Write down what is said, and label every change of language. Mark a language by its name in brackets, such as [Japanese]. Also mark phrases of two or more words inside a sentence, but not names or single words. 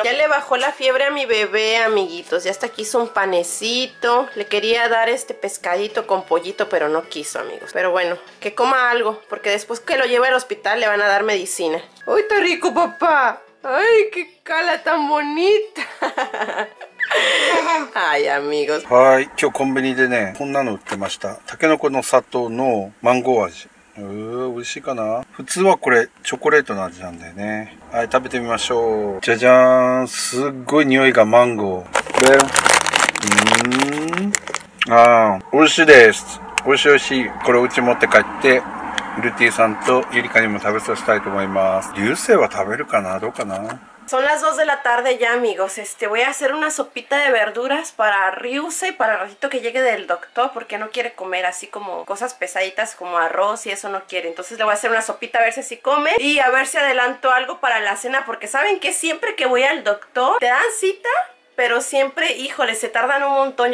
[Spanish] Ya le bajó la fiebre a mi bebé, amiguitos. Ya hasta aquí hizo un panecito. Le quería dar este pescadito con pollito, pero no quiso, amigos. Pero bueno, que coma algo, porque después que lo lleve al hospital le van a dar medicina. ¡Uy, está rico, papá! ¡Ay, qué cala tan bonita! Ay, amigos. [Japanese] はい、今日コンビニでね、こんなの売ってました。タケノコの砂糖のマンゴー味。美味しいかな。普通はこれチョコレートの味なんだよね。はい、食べてみましょう。じゃじゃーん、すっごい匂いがマンゴー。美味しいです。美味しい美味しい。これお家持って帰ってルティさんとゆりかにも食べさせたいと思います。流星は食べるかな、どうかな。 [Spanish] Son las 2 de la tarde ya, amigos. Voy a hacer una sopita de verduras para Ryuse y para el ratito que llegue del doctor, porque no quiere comer así como cosas pesaditas como arroz y eso no quiere. Entonces le voy a hacer una sopita a ver si así come y a ver si adelanto algo para la cena, porque saben que siempre que voy al doctor te dan cita, pero siempre, híjole, se tardan un montón.